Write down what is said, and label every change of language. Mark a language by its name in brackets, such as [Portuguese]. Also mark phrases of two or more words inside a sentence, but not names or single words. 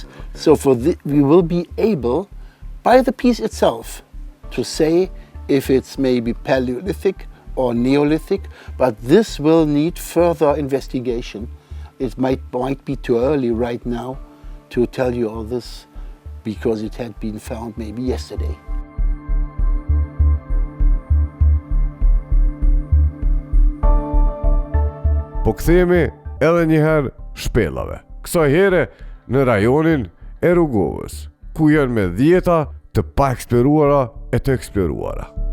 [English] So we will be able, by the piece itself, to say if it's maybe Paleolithic or Neolithic, but this will need further investigation. It might be too early right now to tell you all this because it had been found maybe yesterday. [Albanian] Po kthehemi edhe një herë shpellave. Kësaj here në rajonin e Rrugovës, ku janë me dhjeta të pa eksploruara e të eksploruara.